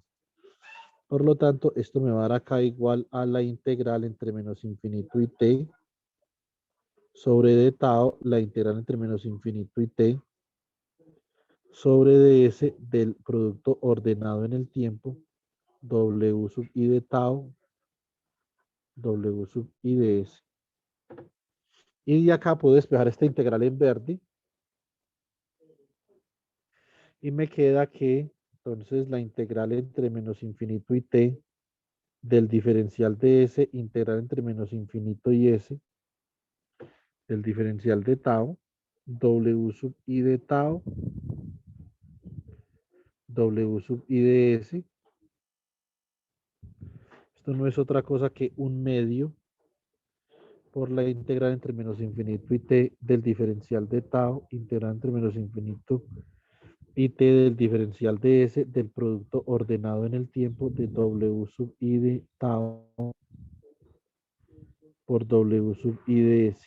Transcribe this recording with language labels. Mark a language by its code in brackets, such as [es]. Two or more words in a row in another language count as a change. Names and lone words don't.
[es] Por lo tanto, esto me va a dar acá igual a la integral entre menos infinito y t sobre d tau, la integral entre menos infinito y t sobre ds del producto ordenado en el tiempo W sub I de tau, W sub I de S. Y de acá puedo despejar esta integral en verde. Y me queda que entonces la integral entre menos infinito y t del diferencial de s integral entre menos infinito y s del diferencial de tau, w sub i de tau, w sub i de s. Esto no es otra cosa que un medio por la integral entre menos infinito y t del diferencial de tau, integral entre menos infinito y t del diferencial de s del producto ordenado en el tiempo de w sub i de tau por w sub i de s.